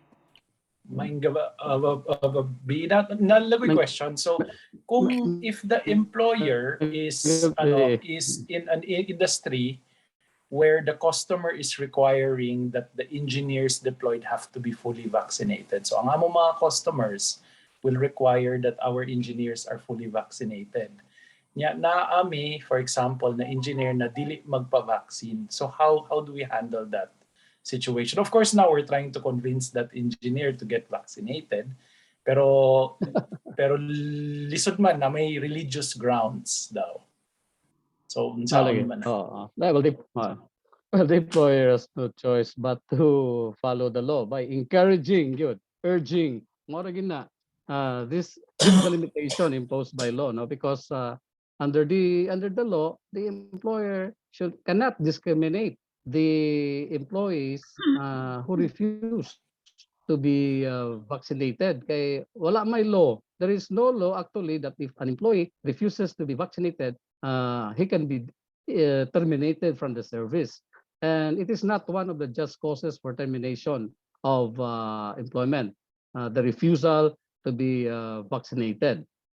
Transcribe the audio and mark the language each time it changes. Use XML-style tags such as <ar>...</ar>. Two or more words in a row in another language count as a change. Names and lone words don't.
<ceb>Bida, nalagoy question.</ceb> <en>So, kung if the employer is in an industry where the customer is requiring that the engineers deployed have to be fully vaccinated. So,</en> <ceb>ang amo mga</ceb> <en>customers will require that our engineers are fully vaccinated.</en> <ceb>Nya na ami,</ceb> <en>for example,</en> <ceb>na engineer na dili magpa-vaccine.</ceb> <en>So, how do we handle that situation? Of course, now we're trying to convince that engineer to get vaccinated.</en> <ceb>Pero lisod man na may</ceb> <en>religious grounds</en> <ceb>daw. So, unsaon man.</ceb> <en>Well, the employer has no choice but to follow the law by encouraging, urging, more again this is the limitation imposed by law, no? Because under the law, the employer cannot discriminate the employees who refuse to be vaccinated.</en> <ceb>Kay wala may law.</ceb> <en>There is no law actually that if an employee refuses to be vaccinated, he can be terminated from the service. And it is not one of the just causes for termination of employment, the refusal to be vaccinated.</en>